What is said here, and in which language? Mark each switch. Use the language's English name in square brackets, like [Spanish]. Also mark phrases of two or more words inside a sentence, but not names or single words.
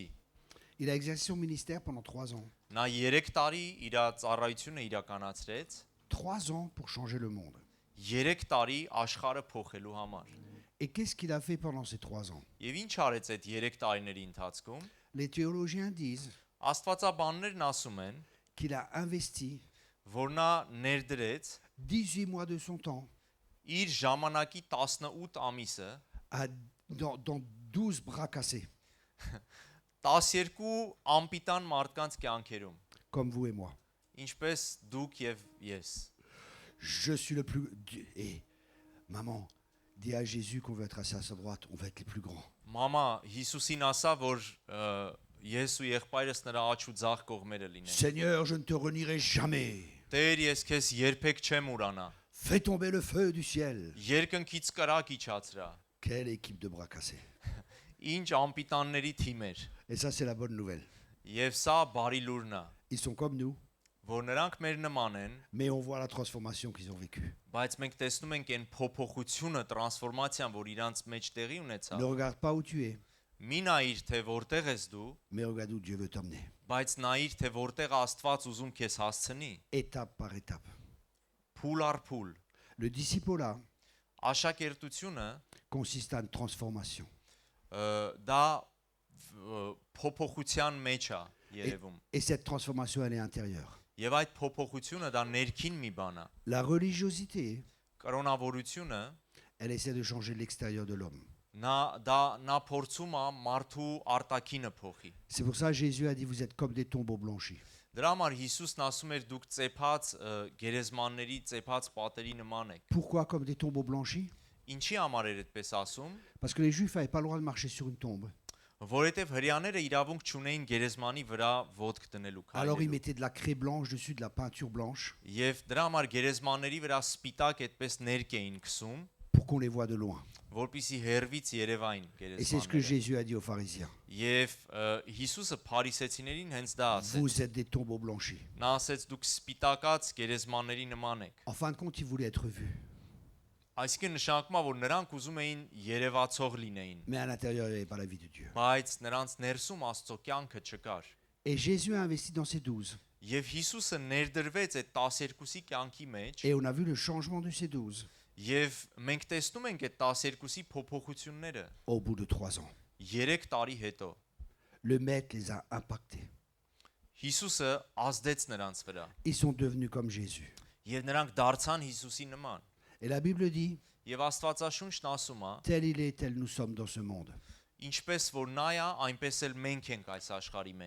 [French] Il a exercé son ministère pendant 3 ans. [Armenian] Նա 3 տարի իր ծառայությունը իրականացրեց, [French] 3 ans pour changer le monde. [Armenian] 3 տարի աշխարհը փոխելու համար։ [French] Et qu'est-ce qu'il a fait pendant ces 3 ans? [Armenian] Եվ ինչ արեց այդ 3 տարիների ընթացքում։ [French] Les théologiens disent [Armenian] Աստվածաբաններն ասում են, [French] qu'il a investi [Armenian] որ նա ներդրեց [French] 18 mois de son temps [Armenian] իր ժամանակի 18 ամիսը [French] dans 12 bras cassés, [Armenian] 12 ամպիտան մարդկանց կյանքերում, [French] comme vous et moi. [Armenian] ինչպես դուք եւ ես։ [French] Je suis le plus... Et maman, dis à Jésus qu'on veut être assis à sa droite, on va être les plus grands. [Armenian] Մամա Հիսուսին ասա, որ ես ու եղբայրս նրա աջ ու ձախ կողմերը լինեն։ [French] Seigneur, je ne te renierai jamais. [Armenian] Տեր, ես քեզ երբեք չեմ ուրանա։ [French] Fais tomber le feu du ciel. [Armenian] Երկնքից կրակ իջացրա։ [French] Quelle équipe de bras cassés. [Armenian] Ինչ ամպիտանների թիմ էր։ [French] Et ça, c'est la bonne nouvelle. [Armenian] Եվ սա բարի լուրն է, [French] Ils sont comme nous, [Armenian] որ նրանք մեր նման են, [French] mais on voit la transformation qu'ils ont vécue. [Armenian] բայց մենք տեսնում ենք այն փոփոխությունը, տրանսֆորմացիան, որ իրանց մեջ տեղի ունեցավ։ [French] Ne regarde pas où tu es, [Armenian] Մի նայիր, թե որտեղ ես դու, [French] mais regarde où Dieu veut t'emmener. [Armenian] բայց նայիր, թե որտեղ Աստված ուզում քեզ հասցնի։ [French] Étape par étape. [Armenian] Փուլ առ փուլ։ [French] Le disciple-là [Armenian] Աշակերտությունը [French] consiste à une transformation. [Armenian] դա փոփոխության մեջ է երևում։ [French] Et cette transformation, elle est intérieure. [Armenian] Եվ այդ փոփոխությունը դա ներքին մի բան է։ [French] La religiosité, [Armenian] Կրոնավորությունը [French] elle essaie de changer l'extérieur de l'homme. [Armenian] նա փորձում է մարդու արտաքինը փոխի։ [French] C'est pour ça que Jésus a dit, vous êtes comme des tombeaux blanchis. [Armenian] Դրա համար Հիսուսն ասում էր դուք ծեփած գերեզմանների ծեփած պատերի նման եք։ [French] Pourquoi comme des tombeaux blanchis? [Armenian] Ինչի համար էր այդպես ասում։ [French] Parce que les Juifs n'avaient pas le droit de marcher sur une tombe. [Armenian] Որովհետև հрьяաները իրավունք չունեին գերեզմանի վրա ոտք դնելու [French] Alors ils [Armenian] քայլելու։ [French] mettaient de la craie blanche dessus, de la peinture blanche, [Armenian] Եվ դրա համար գերեզմանների վրա սպիտակ այդպես ներք էին քսում, [French] pour qu'on les voie de loin. [Armenian] որպիսի հերվից երևային [French] Et c'est ce que [Armenian] գերեզմանները։ [French] Jésus a dit aux pharisiens. [Armenian] Եվ Հիսուսը փարիսեցիներին հենց դա ասեց։ [French] Vous êtes des tombeaux blanchis. [Armenian] Նա ասեց դուք սպիտակած գերեզմանների նման եք։ [French] En fin de compte, ils voulaient être vus. [Armenian] Այսինքն նշանակում է, որ նրանք ուզում էին երևացող լինեին, [French] Mais à l'intérieur, il n'y avait pas la vie de Dieu. [Armenian] բայց նրանց ներսում Աստծո կյանքը չկար։ [French] Et Jésus a investi dans ces 12. [Armenian] Եվ Հիսուսը ներդրվեց այդ 12-ի կյանքի մեջ, [French] Et on a vu le changement de ces 12 [Armenian] եւ մենք տեսնում ենք այդ 12-ի փոփոխությունները [French] au bout de 3 ans. [Armenian] 3 տարի հետո։ [French] Le maître les a impactés. [Armenian] Հիսուսը ազդեց նրանց վրա, [French] Ils sont devenus comme Jésus. [Armenian] եւ նրանք դարձան Հիսուսի նման։ [French] Et la Bible dit, [Armenian] Եվ Աստվածաշունչն ասում է, [French] tel il est, tel nous sommes dans ce monde. [Armenian] ինչպես որ նա է, այնպես էլ մենք ենք այս աշխարհի մեջ։